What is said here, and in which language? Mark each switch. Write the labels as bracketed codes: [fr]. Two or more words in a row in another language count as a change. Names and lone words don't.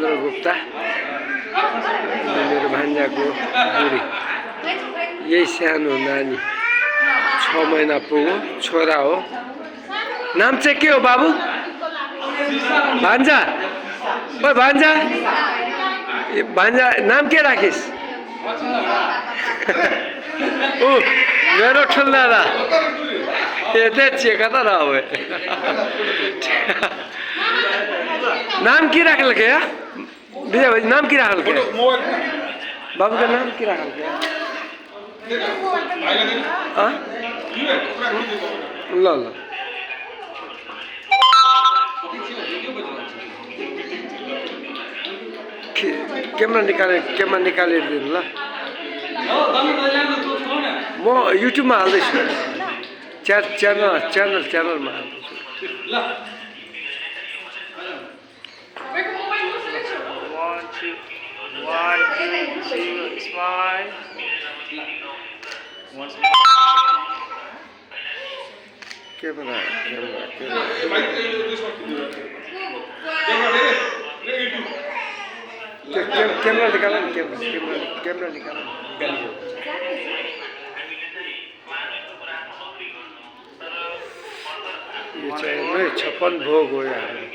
[ne] गुप्ता मेरो भान्जाको बुढी यही सानो नानी 6 महिना पुग्यो छोरा हो नाम चाहिँ के हो बाबु भान्जा ओ भान्जा भान्जा नाम के राखिस ओ मेरो ठुला दा यतै चेका त रहे [bho] नाम की राखल के विजय भाई नाम की राखल के बाबू का नाम की राखल के [ne] ल ल क्यामेरा निकालिदिनु ल म युट्युबमा हाल्दैछु च्यानलमा हाल्दैछु [en] One, two, smile. Once [ne] क्यामेरा निकाल क्यामेरा निकाल यो चाहिँ 56 भोग हो यार